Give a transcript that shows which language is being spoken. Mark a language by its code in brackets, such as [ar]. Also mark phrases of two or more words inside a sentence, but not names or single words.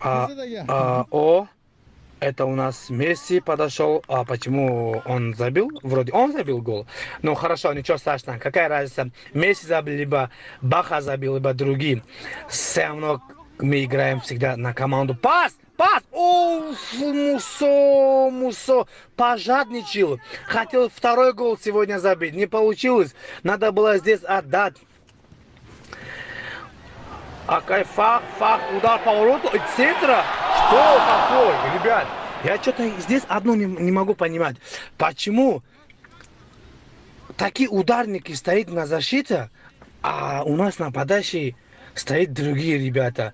[ru] Это у нас Месси подошел. А почему он забил? Вроде он забил гол. Ну хорошо, ничего страшного. Какая разница? Месси забил, либо Баха забил, либо другие. Все равно мы играем всегда на команду. Пас! Оф, Мусо пожадничал. Хотел второй гол сегодня забить. Не получилось. Надо было здесь отдать. Фак, удар по вороту от центра. Что такое, ребят? Я что-то здесь одно не могу понимать. Почему такие ударники стоят на защите, а у нас нападающие стоят другие ребята?